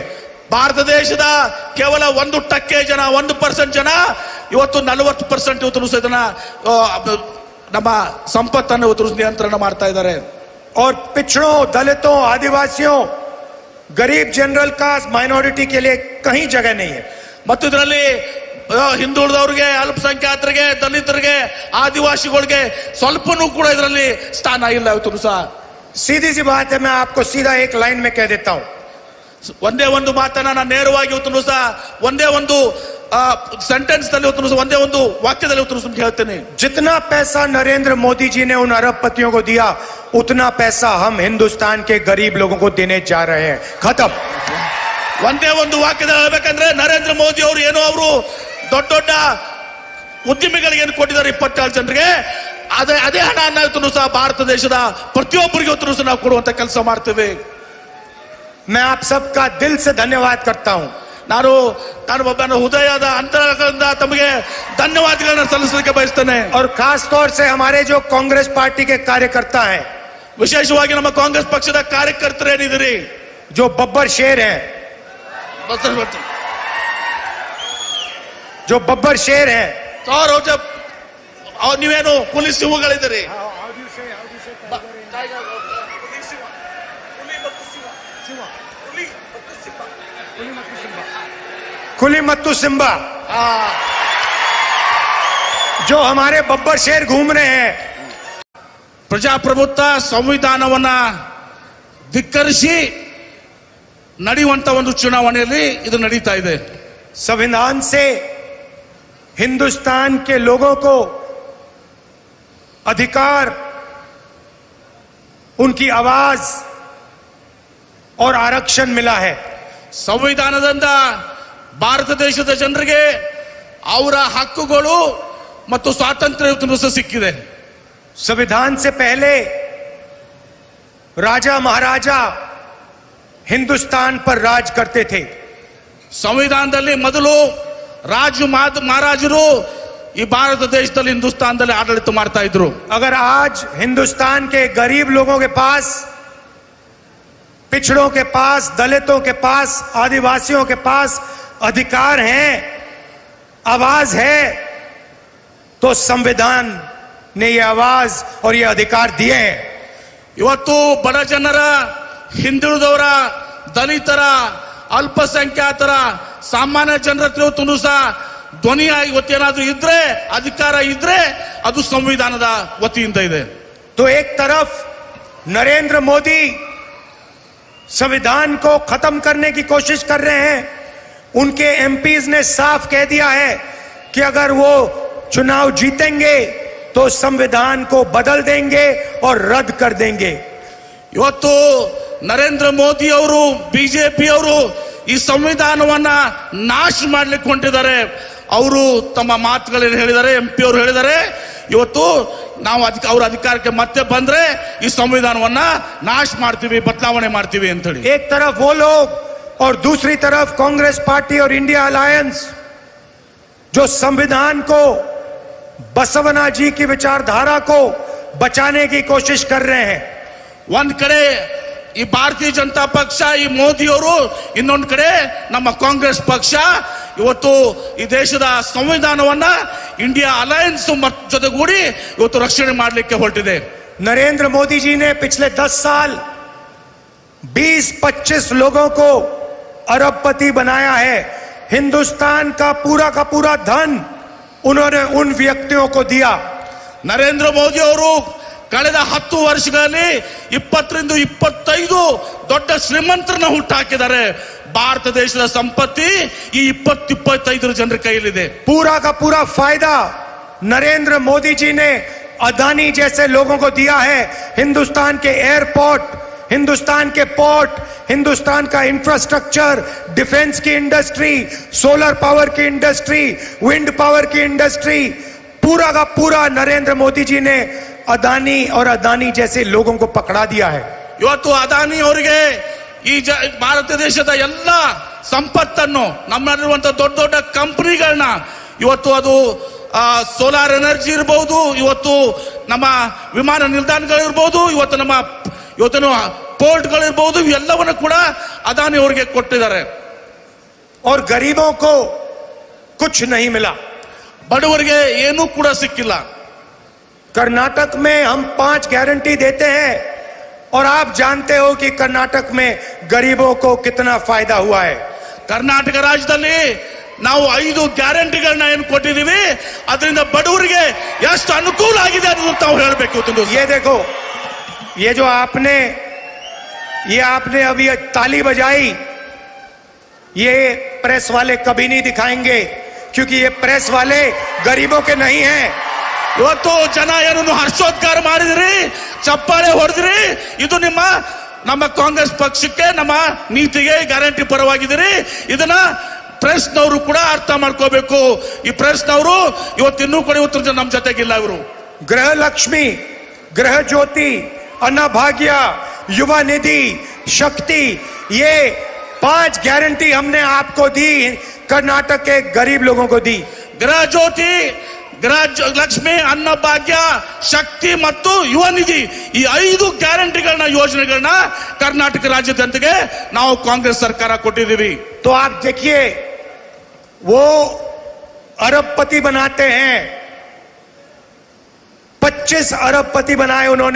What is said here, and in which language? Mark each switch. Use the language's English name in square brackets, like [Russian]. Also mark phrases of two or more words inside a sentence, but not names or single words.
[Kannada] ಭಾರತ ದೇಶದ ಕೇವಲ 1% ಜನ, 1% ಜನ ಇವತ್ತು 40% ಇವತ್ತು ಸಹ ಇದನ್ನ ನಮ್ಮ ಸಂಪತ್ತನ್ನು ಇವತ್ತು ನಿಯಂತ್ರಣ ಮಾಡ್ತಾ ಇದ್ದಾರೆ. [Hindi] और पिछड़ों, दलितों, आदिवासियों, गरीब [English] general caste, [Hindi] माइनॉरिटी के लिए कहीं जगह नहीं है। [Kannada] ಮತ್ತು ಇದರಲ್ಲಿ ಹಿಂದುಳಿದವರಿಗೆ, ಅಲ್ಪಸಂಖ್ಯಾತರಿಗೆ, ದಲಿತರಿಗೆ, ಆದಿವಾಸಿಗಳಿಗೆ ಸ್ವಲ್ಪನೂ ಕೂಡ ಇದರಲ್ಲಿ ಸ್ಥಾನ ಇಲ್ಲ ಇವತ್ತು ಸಹ. [Hindi] सीधी सी बात है, मैं आपको सीधा एक लाइन में कह देता हूं। [Kannada] ಒಂದೇ ಒಂದು ಮಾತನ್ನ ನಾನು ನೇರವಾಗಿ ಇವತ್ತು ಸಹ ಒಂದೇ ಒಂದು ಸೆಂಟೆನ್ಸ್ ನಲ್ಲಿ ಇವತ್ತು ಒಂದೇ ಒಂದು ವಾಕ್ಯದಲ್ಲಿ ಇವತ್ತು ಹೇಳ್ತೇನೆ. [Hindi] जितना पैसा नरेंद्र मोदी जी ने उन अरबपतियों को दिया, उतना पैसा हम हिंदुस्तान के गरीब लोगों को देने जा रहे हैं। खत्म। [Kannada] ಒಂದೇ ಒಂದು ವಾಕ್ಯದಲ್ಲಿ ಹೇಳ್ಬೇಕಂದ್ರೆ, ನರೇಂದ್ರ ಮೋದಿ ಅವರು ಏನೋ ಅವರು ದೊಡ್ಡ ದೊಡ್ಡ ಉದ್ಯಮಿಗಳಿಗೆ ಏನು ಕೊಟ್ಟಿದ್ದಾರೆ 24 ಜನರಿಗೆ, ಅದೇ ಹಣ ಇವತ್ತು ಸಹ ಭಾರತ ದೇಶದ ಪ್ರತಿಯೊಬ್ಬರಿಗೆ ಇವತ್ತು ಸಹ ನಾವು ಕೊಡುವಂತ ಕೆಲಸ ಮಾಡ್ತೇವೆ. [Hindi] मैं आप सबका दिल से धन्यवाद करता हूं। [Kannada] ನಾನು ಒಬ್ಬನ ಹೃದಯದ ಅಂತರಂಗದಿಂದ ತಮಗೆ ಧನ್ಯವಾದಗಳನ್ನು ಸಲ್ಲಿಸಲಿಕ್ಕೆ ಬಯಸ್ತೇನೆ. [Hindi] और खास तौर से हमारे जो कांग्रेस पार्टी के कार्यकर्ता हैं, [Kannada] ವಿಶೇಷವಾಗಿ ನಮ್ಮ ಕಾಂಗ್ರೆಸ್ ಪಕ್ಷದ ಕಾರ್ಯಕರ್ತರು ಏನಿದ್ದೀರಿ, [Hindi] जो बब्बर शेर हैं, जो बब्बर शेर हैं, [Kannada] ನೀವೇನು ಪೊಲೀಸ್ ಸಿಂಹಗಳಿದ್ದೀರಿ. ಕುಲಿ ಮತ್ತು ಸಿಂಬ, [Hindi] जो हमारे बब्बर शेर घूम रहे हैं, [Kannada] ಪ್ರಜಾಪ್ರಭುತ್ವ ಸಂವಿಧಾನವನ್ನ ಧಿಕ್ಕರಿಸಿ ನಡೆಯುವಂತ ಒಂದು ಚುನಾವಣೆಯಲ್ಲಿ ಇದು ನಡೀತಾ ಇದೆ. [Hindi] संविधान से हिंदुस्तान के लोगों को अधिकार, उनकी आवाज और आरक्षण मिला है। [Kannada] ಸಂವಿಧಾನದಿಂದ ಭಾರತ ದೇಶದ ಜನರಿಗೆ ಅವರ ಹಕ್ಕುಗಳು ಮತ್ತು ಸ್ವಾತಂತ್ರ್ಯ ಇವತ್ತು ಸಿಕ್ಕಿದೆ. [Hindi] संविधान से पहले राजा महाराजा हिंदुस्तान पर राज करते थे। [Kannada] ಸಂವಿಧಾನದಲ್ಲಿ ಮೊದಲು ಮಹಾರಾಜರು ಈ ಭಾರತ ದೇಶದಲ್ಲಿ ಹಿಂದೂಸ್ತಾನದಲ್ಲಿ ಆಡಳಿತ ಮಾಡ್ತಾ ಇದ್ರು. [Hindi] अगर आज हिंदुस्तान के गरीब लोगों के पास, पिछड़ों के पास, दलितों के पास, आदिवासियों के पास अधिकार हैं, आवाज है, तो संविधान ने ये आवाज और ये अधिकार दिए हैं। [Kannada] ಇವತ್ತು ಬಡ ಜನರ, ಹಿಂದುಳಿದವರ, ದಲಿತರ, ಅಲ್ಪಸಂಖ್ಯಾತರ, ಸಾಮಾನ್ಯ ಜನರ ಇವತ್ತು ಸಹ ಧ್ವನಿಯಾಗಿ ಇವತ್ತೇನಾದ್ರೂ ಇದ್ರೆ, ಅಧಿಕಾರ ಇದ್ರೆ ಅದು ಸಂವಿಧಾನದ ವತಿಯಿಂದ ಇದೆ. [Hindi] तो एक तरफ नरेंद्र मोदी संविधान को खत्म करने की कोशिश कर रहे हैं। उनके एमपीज ने साफ कह दिया है कि अगर वो चुनाव जीतेंगे तो संविधान को बदल देंगे और रद्द कर देंगे। [Kannada] ಇವತ್ತು ನರೇಂದ್ರ ಮೋದಿ ಅವರು, ಬಿಜೆಪಿ ಅವರು ಈ ಸಂವಿಧಾನವನ್ನ ನಾಶ ಮಾಡ್ಲಿಕ್ಕೆ ಹೊಂಟಿದ್ದಾರೆ. ಅವರು ತಮ್ಮ ಮಾತುಗಳಲ್ಲಿ ಹೇಳಿದ್ದಾರೆ, ಎಂಪಿ ಅವರು ಹೇಳಿದ್ದಾರೆ, ಇವತ್ತು ನಾವು ಅವ್ರ ಅಧಿಕಾರಕ್ಕೆ ಮತ್ತೆ ಬಂದ್ರೆ ಈ ಸಂವಿಧಾನವನ್ನ ನಾಶ ಮಾಡ್ತೀವಿ, ಬದಲಾವಣೆ ಮಾಡ್ತೀವಿ ಅಂತ ಹೇಳಿ. [Hindi] एक तरफ वो लोग और दूसरी तरफ कांग्रेस पार्टी और इंडिया अलायंस जो संविधान को, बसवना जी की विचारधारा को बचाने की कोशिश कर रहे हैं। [Kannada] ಒಂದ್ ಕಡೆ ಈ ಭಾರತೀಯ ಜನತಾ ಪಕ್ಷ, ಈ ಮೋದಿ ಅವರು, ಇನ್ನೊಂದ್ ಕಡೆ ನಮ್ಮ ಕಾಂಗ್ರೆಸ್ ಪಕ್ಷ ಇವತ್ತು ಈ ದೇಶದ ಸಂವಿಧಾನವನ್ನ ಇಂಡಿಯಾ ಅಲಯನ್ಸ್ ಜೊತೆಗೂಡಿ ಇವತ್ತು ರಕ್ಷಣೆ ಮಾಡಲಿಕ್ಕೆ ಹೊರಟಿದೆ. [Hindi] नरेंद्र मोदी जी ने पिछले 10 साल 20-25 लोगों को अरबपति बनाया है। हिंदुस्तान का पूरा धन उन्होंने उन व्यक्तियों को दिया। [Kannada] ನರೇಂದ್ರ ಮೋದಿ ಅವರು ಕಳೆದ 10 ವರ್ಷಗಳಲ್ಲಿ 20-25 ದೊಡ್ಡ ಶ್ರೀಮಂತರನ್ನ ಹುಟ್ಟಾಕಿದ್ದಾರೆ. ಭಾರತ ದೇಶದ ಸಂಪತ್ತಿ ಈ 20-25 ಜನರ ಕೈಯಲ್ಲಿದೆ. [Hindi] पूरा का पूरा फायदा नरेंद्र मोदी जी ने अदानी जैसे लोगों को दिया है। हिंदुस्तान के एयरपोर्ट, हिंदुस्तान के पोर्ट, हिंदुस्तान का इंफ्रास्ट्रक्चर, डिफेंस की इंडस्ट्री, [English] solar power [Hindi] की इंडस्ट्री, [English] wind power [Hindi] की इंडस्ट्री, पूरा का पूरा नरेंद्र मोदी जी ने अदानी और अदानी जैसे लोगों को पकड़ा दिया है। [Kannada] ಇವತ್ತು ಅದಾನಿ ಅವರಿಗೆ ಈ ಭಾರತ ದೇಶದ ಎಲ್ಲ ಸಂಪತ್ತನ್ನು, ನಮ್ಮಲ್ಲಿರುವಂತಹ ದೊಡ್ಡ ದೊಡ್ಡ ಕಂಪನಿಗಳನ್ನ, ಇವತ್ತು ಅದು [English] solar energy [Kannada] ಇರಬಹುದು, ಇವತ್ತು ನಮ್ಮ ವಿಮಾನ ನಿಲ್ದಾಣಗಳಿರ್ಬಹುದು, ಇವತ್ತಿನ ಪೋರ್ಟ್ಗಳಿರ್ಬಹುದು, ಇವೆಲ್ಲವನ್ನು ಕೂಡ ಅದಾನಿ ಅವರಿಗೆ ಕೊಟ್ಟಿದ್ದಾರೆ. [Hindi] और गरीबों को कुछ नहीं मिला, [Kannada] ಬಡವರಿಗೆ ಏನೂ ಕೂಡ ಸಿಕ್ಕಿಲ್ಲ. [Hindi] कर्नाटक में हम 5 गारंटी देते हैं और आप जानते हो कि कर्नाटक में गरीबों को कितना फायदा हुआ है। [Kannada] ಕರ್ನಾಟಕ ರಾಜ್ಯದಲ್ಲಿ ನಾವು 5 ಗ್ಯಾರಂಟಿಗಳನ್ನ ಏನು ಕೊಟ್ಟಿದ್ದೀವಿ, ಅದರಿಂದ ಬಡವರಿಗೆ ಎಷ್ಟು ಅನುಕೂಲ ಆಗಿದೆ ಅನ್ನೋದು ತಾವು ಹೇಳಬೇಕು. [Hindi] ये देखो, ये जो आपने अभी ताली बजाई, ये प्रेस वाले कभी नहीं दिखाएंगे, क्योंकि ये प्रेस वाले गरीबों के नहीं हैं। [Kannada] ಇವತ್ತು ಜನ ಏನನ್ನು ಹರ್ಷೋದ್ಗಾರ ಮಾಡಿದ್ರಿ, ಚಪ್ಪಾಳೆ ಹೊಡೆದ್ರಿ, ಇದು ನಮ್ಮ ಕಾಂಗ್ರೆಸ್ ಪಕ್ಷಕ್ಕೆ, ನಮ್ಮ ನೀತಿಗೆ ಗ್ಯಾರಂಟಿ ಪರವಾಗಿದ್ದೀರಿ. ಇದನ್ನ ಪ್ರೆಸ್ನವರು ಕೂಡ ಅರ್ಥ ಮಾಡ್ಕೋಬೇಕು. ಈ ಪ್ರೆಸ್ನವರು ಇವತ್ತಿನ್ನೂ ಕೂಡ ಇವತ್ತು ನಮ್ಮ ಜೊತೆಗಿಲ್ಲ. ಇವರು [Hindi] गृह लक्ष्मी, गृह ज्योति, अन्नभाग्य, युवा निधि, शक्ति, ये 5 गारंटी हमने आपको दी, कर्नाटक के गरीब लोगों को दी। [Kannada] ಗೃಹ ಜ್ಯೋತಿ, ಗೃಹ ಲಕ್ಷ್ಮಿ, ಅನ್ನಭಾಗ್ಯ, ಶಕ್ತಿ ಮತ್ತು ಯುವ ನಿಧಿ, ಈ 5 ಗ್ಯಾರಂಟಿಗಳನ್ನ, ಯೋಜನೆಗಳನ್ನ ಕರ್ನಾಟಕ ರಾಜ್ಯದ ಜನತೆಗೆ ನಾವು ಕಾಂಗ್ರೆಸ್ ಸರ್ಕಾರ ಕೊಟ್ಟಿದ್ದೀವಿ. [Hindi] तो आप देखिए, वो अरबपति बनाते हैं, 25 अरबपति बनाए उन्होंने।